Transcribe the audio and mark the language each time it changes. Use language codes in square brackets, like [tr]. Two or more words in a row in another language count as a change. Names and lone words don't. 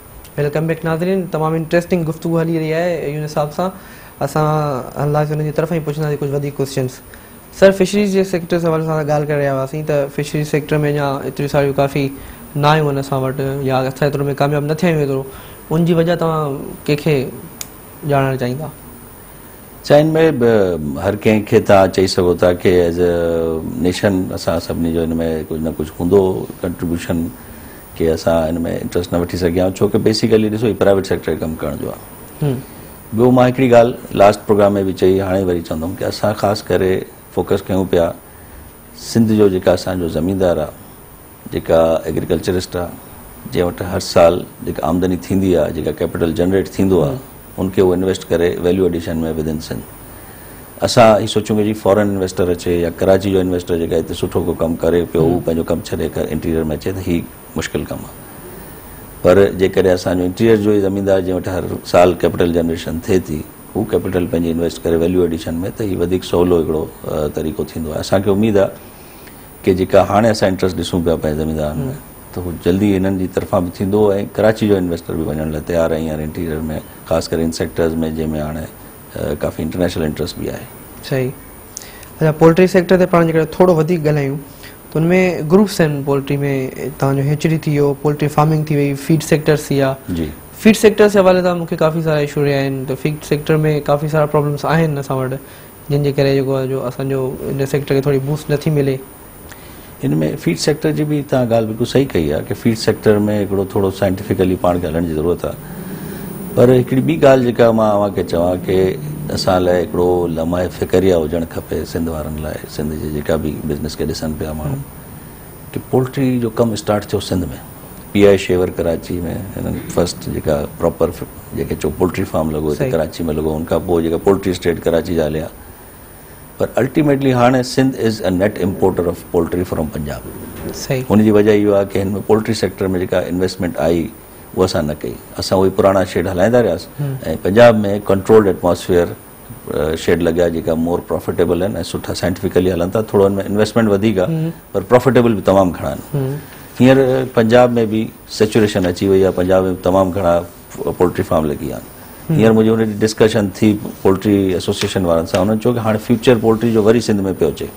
[en] welcome back [sd] नाज़रीन, तमाम इंटरेस्टिंग गुफ्तगू हली रही है। इन हिसाब से असां अल्लाह उन तरफ ही पुछंदासीं कुछ वधीक क्वेश्चन्स। सर, फिशरीज़ जे सेक्टर से हवाले सां ॻाल्हि करे रहिया हुआसीं त [en] fisheries sector [sd] में या एतिरी सारियूं काफ़ी ना आहियूं आहिनि असां वटि, या असां एतिरो में कामयाबु न थिया आहियूं एतिरो, उनजी वजह तव्हां कंहिंखे ॼाणणु चाहींदा? चाइन में हर कंहिंखे तव्हां चई सघो था कि [en] as a nation [sd] असां सभिनी जो हिन में कुझु न कुझु हूंदो कंट्रीब्यूशन कि असां हिन में इंट्रस्ट न वठी सघिया आहियूं, छो कि बेसिकली ॾिसो ही [en] private sector [sd] कमु करण जो आहे। ॿियो मां हिकिड़ी ॻाल्हि [en] last program [sd] में बि चई, हाणे वरी चवंदुमि कि असां ख़ासि करे फोकस कयूं पिया सिंध जो जेका असांजो ज़मींदार आहे, जेका एग्रीकल्चरिस्ट आहे, जंहिं वटि हर साल जेका आमदनी थींदी आहे, जेका कैपिटल जनरेट थींदो आहे, उनखे उहो इन्वेस्ट करे [en] value addition [sd] में [en] with in Sindh. [sd] असां ही सोचूं कि जी [en] foreign investor [sd] अचे या कराची जो इन्वेस्टर जेका हिते सुठो को कमु करे पियो, हू पंहिंजो कमु छॾे करे इंटीरियर में अचे त ही मुश्किल कमु आहे। पर जेकॾहिं असांजो इंटीरियर जो ई ज़मींदार जंहिं वटि हर साल [en] capital generation [sd] थिए थी, हू कैपिटल पंहिंजी इन्वेस्ट करे [en] value addition [sd] में, त ही वधीक सवलो हिकिड़ो तरीक़ो थींदो आहे। असांखे उमेदु आहे कि जेका हाणे असां इंट्रस्ट ॾिसूं पिया पंहिंजे ज़मींदारनि में, त हू जल्दी हिननि जी तरफ़ां बि थींदो ऐं कराची जो इन्वेस्टर बि वञण लाइ तयारु आहे हींअर इंटीरियर में, ख़ासि करे इन सेक्टर्स में जंहिंमें हाणे काफ़ी [en] international interest [sd] भी आहे। सही। अच्छा, [en] poultry sector [sd] ते पाण जेकॾहिं थोरो वधीक ॻाल्हायूं त उनमें ग्रुप्स आहिनि पोल्ट्री में, तव्हांजो हेचरी थी वियो, [en] poultry farming [sd] थी वई, [en] feed sectors [sd] थी विया। जी, [en] feed sector [sd] से हवाले सां मूंखे काफ़ी सारा इशू रहिया आहिनि, त [en] feed sector [sd] में काफ़ी सारा प्रॉब्लम्स आहिनि असां वटि, जिन जे करे जेको आहे जो असांजो इन सेक्टर खे थोरी बूस्ट नथी मिले। हिन में [en] feed sector [sd] जी बि तव्हां ॻाल्हि बिल्कुलु सही कई आहे कि [en] feed sector [sd] में हिकिड़ो थोरो साइंटिफिकली पाण खे हलण जी ज़रूरत आहे। पर हिकिड़ी ॿी ॻाल्हि जेका मां अव्हांखे चवां कि असां लाइ हिकिड़ो लम्हाए फ़िक्रिया हुजणु खपे सिंध वारनि लाइ, सिंध जे जेका बि बिज़नेस खे ॾिसनि पिया माण्हू, कि पोल्ट्री जो कमु स्टार्ट थियो सिंध में, PI शेवर कराची में हिननि फर्स्ट जेका प्रॉपर जेके चो [en] poultry farm [sd] लॻो हिते कराची में लॻो, उनखां पोइ जेका [en] poultry state [sd] कराची जा हलिया। [en] पर अल्टीमेटली हाणे Sindh is a net importer of poultry from Punjab. [sd] सही। हुनजी वजह इहो आहे कि हिन में पोल्ट्री सेक्टर में जेका इन्वेस्टमेंट आई उहा असां न कई, असां उहे पुराणा शेड हलाईंदा रहियासीं ऐं पंजाब में [en] controlled atmosphere shed [sd] लॻिया जेका [en] more profitable [sd] आहिनि ऐं सुठा साइंटिफिकली हलनि था। थोरो हिन में इन्वेस्टमेंट वधीक आहे पर प्रॉफिटेबल बि तमामु घणा आहिनि। हींअर पंजाब में बि सेचुरेशन अची वई आहे, पंजाब में तमामु घणा पोल्ट्री फार्म लॻी विया आहिनि। हींअर मुंहिंजी हुन जी डिस्कशन थी [en] poultry association [sd] वारनि सां, हुननि चयो कि हाणे [en] future poultry [sd] जो वरी सिंध में पियो अचे।